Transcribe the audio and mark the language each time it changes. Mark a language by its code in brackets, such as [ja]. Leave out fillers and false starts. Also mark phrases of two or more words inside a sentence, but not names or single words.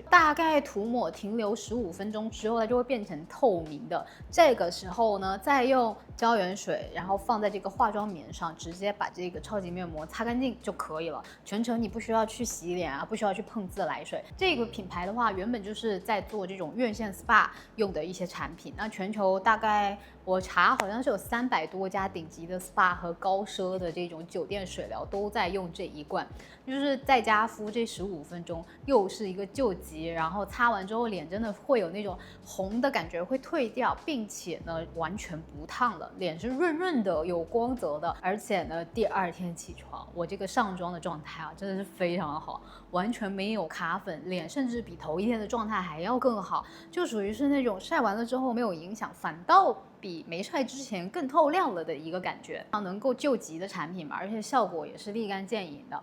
[zh] 大概塗抹停留15分鐘之後，它就會變成透明的。這個時候呢，再用膠原水，然後放在这個化妝棉上，直接把這個超級面膜擦乾淨就可以了。全程你不需要去洗臉啊，不需要去碰自來水。這個品牌的話，原本就是在做這種院線 SPA 用的一些產品。那全球大概我查好像是有300多家頂級的 SPA 和高奢的這種酒店水療都在用這一罐，就是在家敷這15 分鐘，又是一個救急，然後擦完之後臉真的會有那種紅的感覺會退掉，並且呢完全不燙了，臉是潤潤的，有光澤的，而且呢第2天起床，我這個上妝的狀態啊真的是非常的好，完全沒有卡粉，臉甚至比頭1天的狀態還要更好，就屬於是那種曬完了之後沒有影響，反倒比沒曬之前更透亮了的一個感覺，能夠救急的產品嘛，而且效果也是立竿見影的。